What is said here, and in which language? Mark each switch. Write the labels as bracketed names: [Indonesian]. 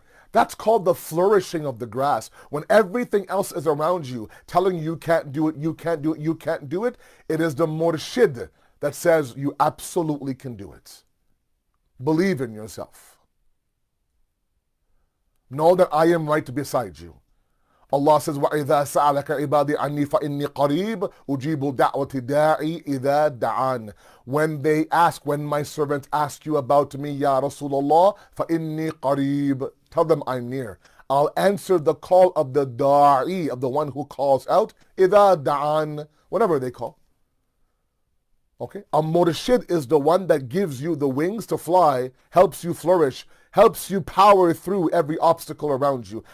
[English] That's called the flourishing of the grass. When everything else is around you, telling you can't do it, you can't do it, you can't do it, it is the murshid that says you absolutely can do it. Believe in yourself. Know that I am right beside you. Allah says, [Arabic] وَإِذَا سَأَلَكَ عِبَادِي عَنِّي فَإِنِّي قَرِيبٌ أُجِيبُ دَعْوَةِ الدَّاعِ إِذَا دَعَانِ. [English] When they ask, when my servants ask you about me, Ya Rasulullah, [Arabic] فَإِنِّي قَرِيبٌ. [English] Tell them I'm near. I'll answer the call of the da'i, of the one who calls out, [Arabic] إِذَا دَعَانِ, [English] whenever they call. Okay? A murshid is the one that gives you the wings to fly, helps you flourish, helps you power through every obstacle around you.